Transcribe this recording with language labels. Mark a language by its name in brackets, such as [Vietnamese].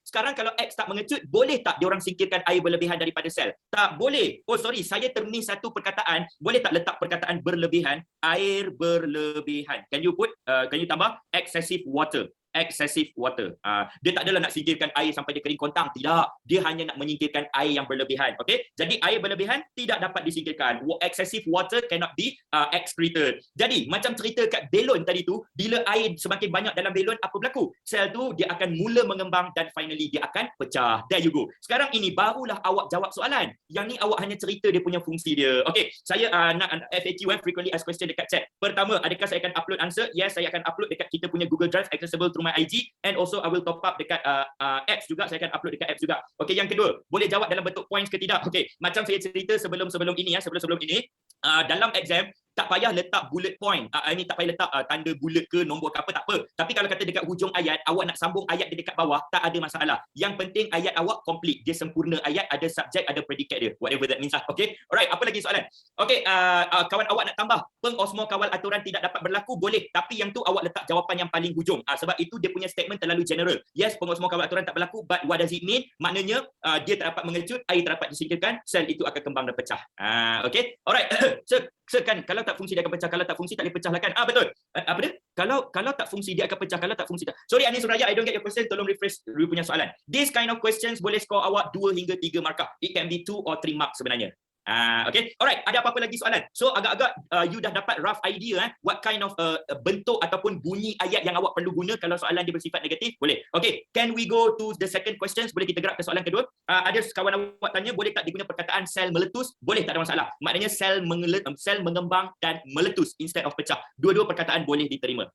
[Malay] Sekarang kalau X tak mengecut, boleh tak diorang singkirkan air berlebihan daripada sel? Tak boleh. Oh sorry, saya termiss satu perkataan. Boleh tak letak perkataan berlebihan? Air berlebihan. [English] Can you tambah excessive water? Excessive water. [Malay] Dia tak adalah nak singkirkan air sampai dia kering kontang. Tidak. Dia hanya nak menyingkirkan air yang berlebihan. Okay? Jadi air berlebihan tidak dapat disingkirkan. [English] Excessive water cannot be excreted. [Malay] Jadi macam cerita kat belon tadi tu, bila air semakin banyak dalam belon, apa berlaku? Sel tu dia akan mula mengembang dan finally dia akan pecah. [English] There you go. [Malay] Sekarang ini barulah awak jawab soalan. Yang ni awak hanya cerita dia punya fungsi dia. Okay, saya nak FAQ, frequently asked question dekat chat. Pertama, adakah saya akan upload answer? Yes, saya akan upload dekat kita punya Google Drive [English] accessible through my IG, and also I will top up [Malay] dekat apps juga. Saya akan upload dekat apps juga. Okay, yang kedua, boleh jawab dalam bentuk points ke tidak? Okay, macam saya cerita sebelum ini dalam exam tak payah letak bullet point. Ini tak payah letak tanda bullet ke nombor ke apa, tak apa. Tapi kalau kata dekat hujung ayat, awak nak sambung ayat dia dekat bawah, tak ada masalah. Yang penting ayat awak complete. Dia sempurna ayat, ada subjek, ada predikat dia. [English] Whatever that means. [Malay] Okay. Alright, apa lagi soalan? Okay, kawan awak nak tambah. Pengosmo kawal aturan tidak dapat berlaku, boleh. Tapi yang tu awak letak jawapan yang paling hujung. Sebab itu dia punya statement terlalu general. Yes, pengosmo kawal aturan tak berlaku, [English] but what does it mean? [Malay] Maknanya, dia tak dapat mengecut, air tak dapat disingkirkan, sel itu akan kembang dan pecah. Okay. Alright. Kan kalau tak fungsi dia akan pecah, kalau tak fungsi tak boleh pecah lah kan. Betul. Apa dia? Kalau tak fungsi dia akan pecah, kalau tak fungsi tak. [English] Sorry Anis Suraya, I don't get your question. [Malay] Tolong refresh you punya soalan. [English] This kind of questions [Malay] boleh score awak 2 hingga 3 markah. [English] It can be 2 or 3 marks sebenarnya. Okay. Alright, ada apa-apa lagi soalan? [Malay] So agak-agak you dah dapat rough idea [English] what kind of [Malay] bentuk ataupun bunyi ayat yang awak perlu guna kalau soalan dia bersifat negatif. Boleh. [English] Okay, can we go to the second questions? [Malay] Boleh kita gerak ke soalan kedua? Ada kawan awak tanya, boleh tak digunakan perkataan sel meletus? Boleh, tak ada masalah. Maknanya sel mengembang dan meletus instead of pecah. Dua-dua perkataan boleh diterima.